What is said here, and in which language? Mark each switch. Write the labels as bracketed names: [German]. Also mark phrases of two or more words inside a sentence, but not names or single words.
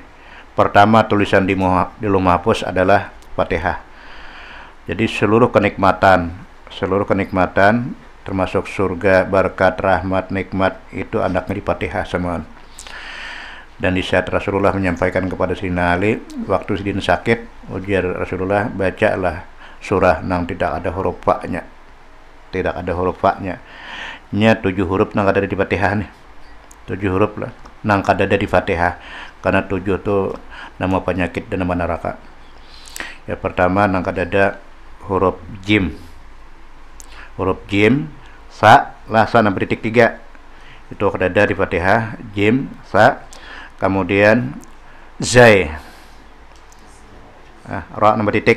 [Indonesian] Pertama tulisan di Lauh Mahfuz adalah Fatihah. Jadi seluruh kenikmatan termasuk surga, berkat, rahmat, nikmat itu anaknya di Fatihah semua. Dan di saat Rasulullah menyampaikan kepada Sayyidina Ali waktu Sidin sakit, ujar Rasulullah, bacalah surah nang tidak ada huruf fa-nya. [Banjar] Nya 7 huruf nang ada di Fatihah nih. 7 huruf lah nang ada di Fatihah. [Indonesian] Karena 7 itu nama penyakit dan nama neraka. [Banjar] Ya, pertama nang ada huruf jim. [Indonesian] Huruf jim, sa, lah sa sampai titik 3. Itu ada di Fatihah, jim, sa. Kemudian zai. Ra nomor titik.